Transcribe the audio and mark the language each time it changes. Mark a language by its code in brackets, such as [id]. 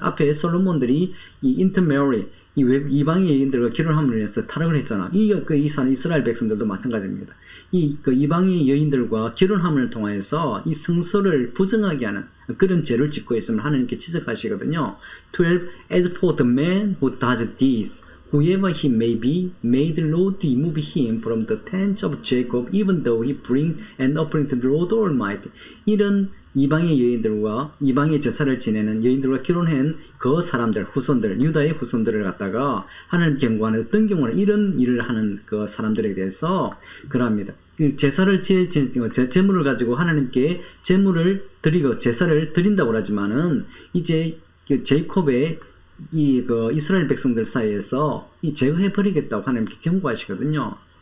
[ko] 앞에 솔로몬들이 인터메리 이방의 여인들과 결혼함으로 인해서 타락을 했잖아. 이스라엘 백성들도 마찬가지입니다. 이방의 여인들과 결혼함을 통해서 이 성소를 부정하게 하는 그런 죄를 짓고 있으면 하나님께 지적하시거든요. 12. [en] As for the man who does this, whoever he may be, may the Lord remove him from the tents of Jacob, even though he brings an offering to the Lord Almighty. [ko] 이런 이방의 여인들과 이방의 제사를 지내는 여인들과 결혼한 그 사람들, 후손들, 유다의 후손들을 갖다가 하나님 경고하는 어떤 경우는 이런 일을 하는 그 사람들에 대해서 그럽니다. 제사를 제물을 가지고 하나님께 제물을 드리고 제사를 드린다고 하지만은 이제 제이콥의 그 이스라엘 백성들 사이에서 제거해 버리겠다고 하나님께 경고하시거든요.